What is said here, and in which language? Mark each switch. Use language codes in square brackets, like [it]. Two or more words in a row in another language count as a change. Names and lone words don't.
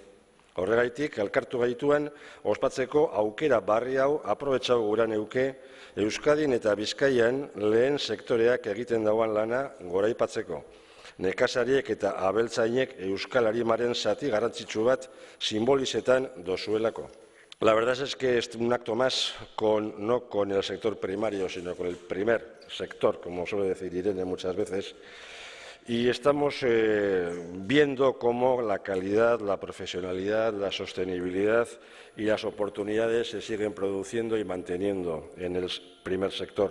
[eu] Horregaitik, elkartu gaituan, ospatzeko aukera barri hau aprobetxago gura neuke Euskadin eta Bizkaian lehen sektoreak egiten dauan lana goraipatzeko. Nekazariek eta abeltzainek Euskal Arimaren zati garrantzitsu bat simbolizetan dozuelako. [es] La verdad es que es un acto más no con el sector primario, sino con el primer sector, como suele decir Irene muchas veces. Y estamos viendo cómo la calidad, la profesionalidad, la sostenibilidad y las oportunidades se siguen produciendo y manteniendo en el primer sector.